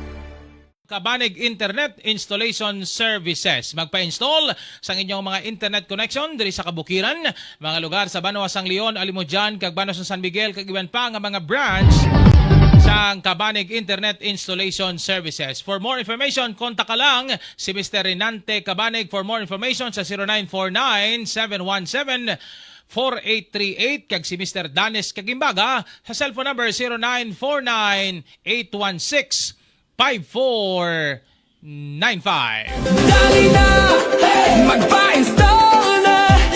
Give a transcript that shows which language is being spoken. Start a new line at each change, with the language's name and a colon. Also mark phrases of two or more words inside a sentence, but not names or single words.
Hiligaynon: Kabanig Internet Installation Services. Magpa-install sa inyong mga
English: internet connection
Hiligaynon: diri sa kabukiran, mga lugar sa Banwa sang Leon, Alimujan, kag Banwa sang San Miguel, kag iban pa nga mga branch sa Kabanig Internet Installation Services.
English: For more information,
Hiligaynon: kontak ka lang si Mr. Renante Kabanig.
English: For more information
Hiligaynon: sa 0949-717-4838 kag si Mr. Danes Kagimbaga sa cellphone number 0949-816-5495. Dali na, magpa-install na!